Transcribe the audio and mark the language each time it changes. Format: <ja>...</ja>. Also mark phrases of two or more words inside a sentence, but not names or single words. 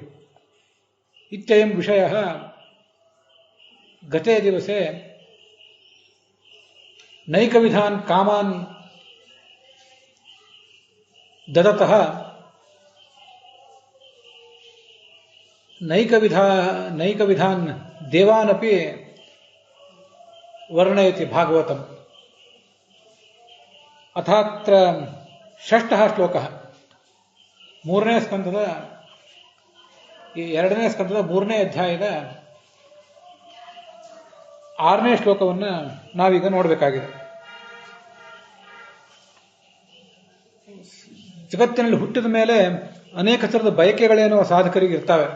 <sa>इत्ययं विषयः गते दिवसे नैकविधान् कामान् ददतः नैकविधान् देवानपि वर्णयति भागवतम्। अथात्र षष्ठः श्लोकः</sa> <kn>ಮೂರನೇ ಸ್ಕಂದದ ಎರಡನೇ ಸ್ಕಂದದ ಮೂರನೇ ಅಧ್ಯಾಯದ 6ನೇ ಶ್ಲೋಕವನ್ನು ನಾವೀಗ ನೋಡಬೇಕಾಗಿದೆ. ಜಗತ್ತಿನಲ್ಲಿ ಹುಟ್ಟಿದ ಮೇಲೆ ಅನೇಕ ಥರದ ಬಯಕೆಗಳೇನೋ ಸಾಧಕರಿಗೆ ಇರ್ತವೆ.</kn>